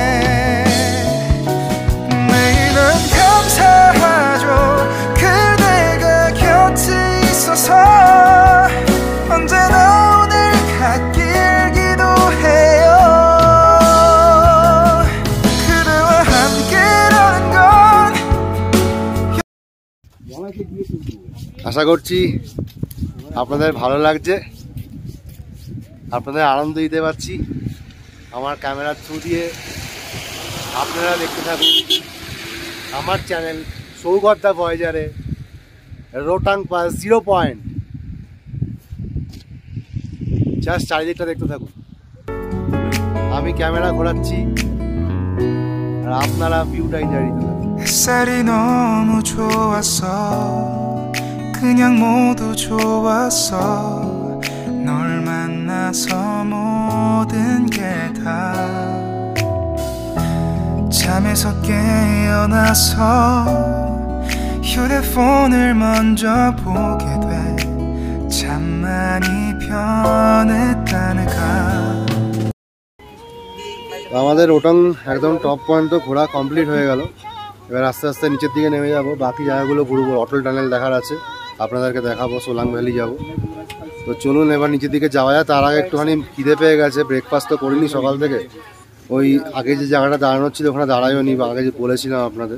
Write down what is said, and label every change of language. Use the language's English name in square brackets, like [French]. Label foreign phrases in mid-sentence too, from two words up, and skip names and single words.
[Korean] 매일은 감사하죠, 그대가 곁에 있어서. 언제나 오늘 같길 기도해요. 그대와 함께라는 건 [Bangla] আশা করছি আপনাদের ভালো লাগছে, আপনাদের আনন্দ দিতে পারছি আমার ক্যামেরার থ্রু দিয়ে। আপনারা দেখতে থাকুন আমার চ্যানেল সৌগত দা ভয়েজারে রোহতাং পাস 0 পয়েন্ট। জাস্ট চারিদিকটা দেখতে থাকুন, আমি ক্যামেরা ঘোরাচ্ছি আর আপনারা ভিউটা এনজয় দিতে থাকুন। [Korean] 햇살이 너무 좋았어, 그냥 모두 좋았어. 널 만나서 모든 게 다 잠에서 깨어 깨어나서 휴대폰을 먼저 보게 돼 참 많이 변했다는가 [Bangla] আমাদের রোটাং একদম [English] top point [Bangla] তো ঘোরা কমপ্লিট হয়ে গেল। এবার আস্তে আস্তে নিচের দিকে নেমে যাব, বাকি জায়গাগুলো ঘুরবো। অটল টানেল দেখার আছে, আপনাদেরকে দেখাবো। সোলাং ভ্যালি যাব। তো চলুন এবার নিচের দিকে যাওয়া যায়। তার আগে একটুখানি খিদে পেয়ে গেছে, ব্রেকফাস্ট তো করিনি সকাল থেকে। ওই আগে যে জায়গাটা দাঁড়ানো ছিল ওখানে দাঁড়াইও নি, আগে যে বলেছিলাম আপনাদের।